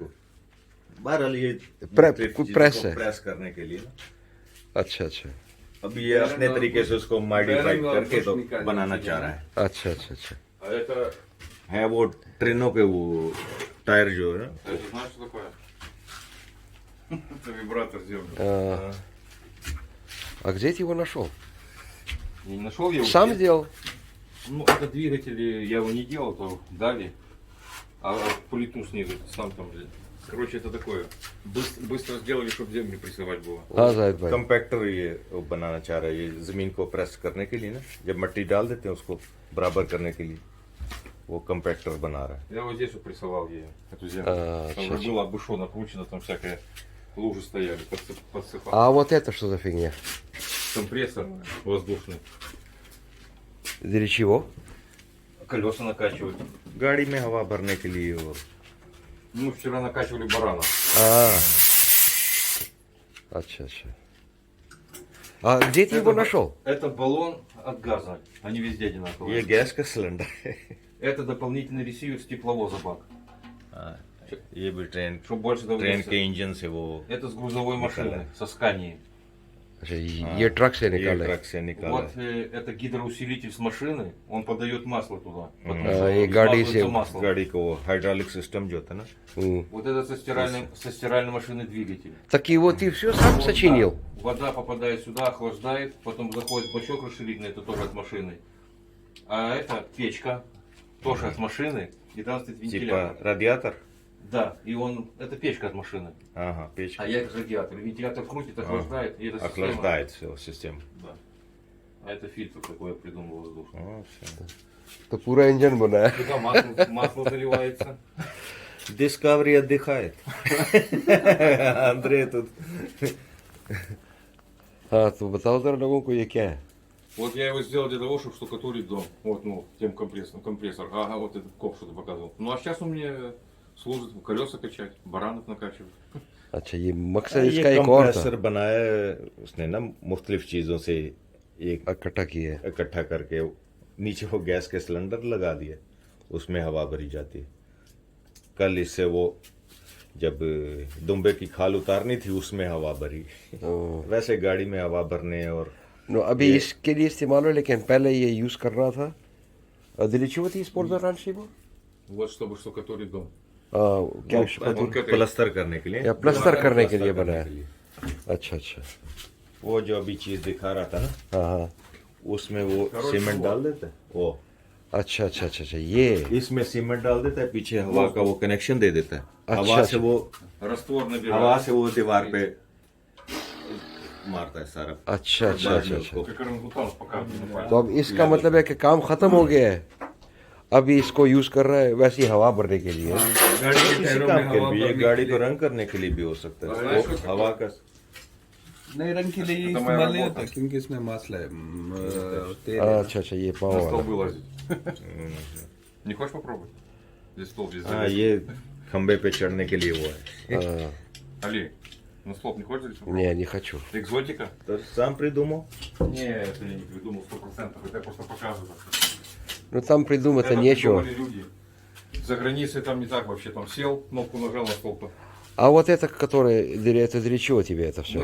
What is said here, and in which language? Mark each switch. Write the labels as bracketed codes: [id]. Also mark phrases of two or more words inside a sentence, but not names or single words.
[hi] बहरहाल ये मुख्तलिफ कुछ चीजों प्रेस को है। प्रेस करने के लिए ना। अच्छा अच्छा अब ये अपने तरीके से उसको मॉडिफाई करके तो बनाना चाह रहा है। अच्छा अच्छा अच्छा। [ru] А это, [hi] है वो ट्रेनों के वो टायर जो है ना, [ru] знаешь, что такое? Это вибратор сделан. А где ты его нашел? Я не нашел его. Сам сделал? Ну, это двигатель, я его не делал, то дали. А плиту снизу, сам там, блин. Короче, это такое. Быстро сделали, чтобы землю прессовать было. [hi] हाँ जाहिद भाई कंपैक्टर ये वो बनाना चाह रहा है, ये जमीन को प्रेस करने के लिए ना, जब मिट्टी डाल देते हैं उसको बराबर करने के लिए वो कंपैक्टर बना रहा है. [ru] Я вот здесь вот прессовал ее, эту землю. Там чё-чё. уже было обушло, накручено, там всякие лужи стояли, подсыпал. А вот это что за фигня? Компрессор воздушный. Для чего? Колеса накачивают. [hi] गाड़ी में हवा भरने के लिए वो [ru] Ну, вчера накачивали барана. [hi] А, अच्छा. [ru] А где ты его нашел? Это баллон от газа. Они везде одинаковые. [hi] ये गैस का सिलेंडर है. [ru] Это дополнительный ресивер с тепловоза бак. [hi] ये भी ट्रेन [ru] Чтобы больше давления. [hi] के इंजन से वो [ru] Это с грузовой машины, со Скании. [hi] अच्छा, ये ट्रक से ये निकाला है ट्रक से निकाला [ru] Вот [hi] है. [ru] это гидроусилитель с машины, он подает масло туда. Потому А, что и [hi] गाड़ी [ru] смазывается [hi] से- [ru] масло. [hi] गाड़ी को वो हाइड्रोलिक सिस्टम जो होता है ना, [ru] Вот это со стиральной машины двигатель. Так его ты все сам Вот, сочинил? да. Вода попадает сюда, охлаждает, потом заходит бачок расширительный, это тоже от машины. А это печка, тоже от машины, и там стоит вентилятор. типа радиатор. Да, и он, это печка от машины. Ага, печка. А я как радиатор. Вентилятор крутит, охлаждает, и это система. Охлаждает все систему. Да. А это фильтр такой я придумал воздушный. О, всё. [hi] तो पूरा इंजन बना है [ru] Туда масло заливается. डिस्कवरी отдыхает. Андрей тут. [hi] हाँ तो बताओ जरा लोगों को ये क्या है [ru] Вот я его сделал для того, чтобы штукатурить дом. Вот, ну, тем компрессор. Ага, вот этот коп что-то показывал. Ну, а сейчас он мне служит колеса качать, баранов накачивать. [hi] अच्छा ये मकसद ये इसका एक और कंप्रेसर था बनाया है उसने ना मुख्तलिफ चीजों से एक इकट्ठा किए है इकट्ठा करके नीचे वो गैस के सिलेंडर लगा दिए, उसमें हवा भरी जाती है. कल इससे वो जब दुम्बे की खाल उतारनी थी उसमें हवा भरी. वैसे गाड़ी में हवा भरने और नो अभी इसके लिए इस्तेमाल हो लेकिन पहले ये यूज कर रहा था [ru] для чего ты использовал раньше его Вот, чтобы штукатурить дом. [hi] क्या [ru] Ну, штукатур вот к этой- [hi] प्लास्टर करने के लिए. या प्लास्टर करने के लिए प्लास्टर बनाया करने के लिए. अच्छा वो जो अभी चीज दिखा रहा था ना, हाँ उसमें वो [ru] короче, [hi] सीमेंट वो- डाल देता है. वो अच्छा ये इसमें सीमेंट डाल देता है, पीछे हवा का वो कनेक्शन दे देता है. हवा अच्छा, से वो [ru] Раствор [hi] हवा [ru] набирается. [hi] से वो दीवार पे मारता है सारा. अच्छा उसको. [ru] Как орангутан показывает на [hi] तो अब इसका मतलब है कि काम खत्म हो गया है अभी इसको यूज कर रहा है वैसी हवा भरने के लिए गाड़ी के किसी टायरों काम में के हवा लिए, ये भरने गाड़ी के को लिए- रंग करने के लिए भी हो सकता है. [ru] знаешь, [hi] वो [ru] что [hi] हवा का नए रंग के लिए ये [ru] Это моя [hi] इस्तेमाल नहीं [ru] работа. [hi] होता क्योंकि इसमें मास्ला है तेल है. अच्छा ये [ru] На [hi] पाओ [ru] стол [hi] वाला [ru] вылазить. Не хочешь попробовать? Здесь стол здесь [hi] हाँ, [ru] залезть. [hi] ये खंबे पे चढ़ने के लिए वो है. [ru] Али, на стол не хочешь залезть? не не хочу Экзотика? तो сам придумал. Не, это я не придумал 100%, это я просто показываю. ну там придумать-то Это нечего придумали люди. За границей там не так вообще, там сел, кнопку нажал на стол. а вот это который это для чего тебе это все